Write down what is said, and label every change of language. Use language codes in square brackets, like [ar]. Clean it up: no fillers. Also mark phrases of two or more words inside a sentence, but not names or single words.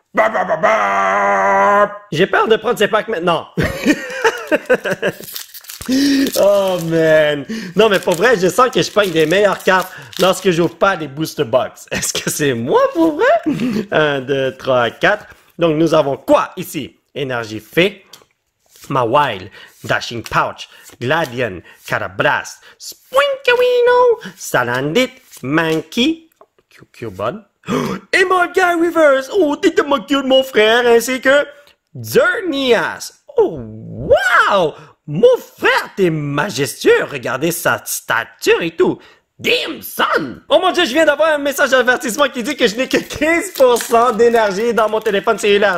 [fr] J'ai peur de prendre ces packs maintenant. [en] Oh man! [fr] Non mais pour vrai, je sens que je pogne des meilleures cartes lorsque j'ouvre pas les [en] booster box. [fr] Est-ce que c'est moi pour vrai? 1, 2, 3, 4. Donc nous avons quoi ici? Énergie Fée, Mawile, Dashing Pouch, Gladion, Carablast, Sprinkawino, Salandit, Mankey, Cubone, et Molga Reverse. Oh, t'es tellement cute mon frère, ainsi que Xerneas. Oh, wow! Mon frère, t'es majestueux. Regardez sa stature et tout. [en] Damn, son! [fr] Oh mon Dieu, je viens d'avoir un message d'avertissement qui dit que je n'ai que 15% d'énergie dans mon téléphone cellulaire.